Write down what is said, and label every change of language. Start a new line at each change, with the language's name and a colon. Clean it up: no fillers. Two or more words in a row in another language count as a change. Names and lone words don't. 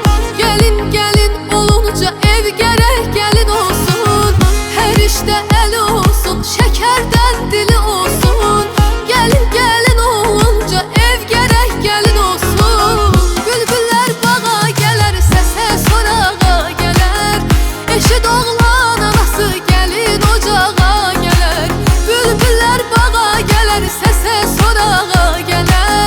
Turkish: Gelin gelin olunca ev gerek gelin olsun. Her işte el olsun, şekerden dili olsun. Gelin gelin olunca ev gerek gelin olsun.
Azerbaijani: Bülbüller bağa gelər, səsə sorağa gələr. Eşit oğlan anası, gelin ocağa gələr. Bülbüller bağa gelər, səsə sorağa gələr.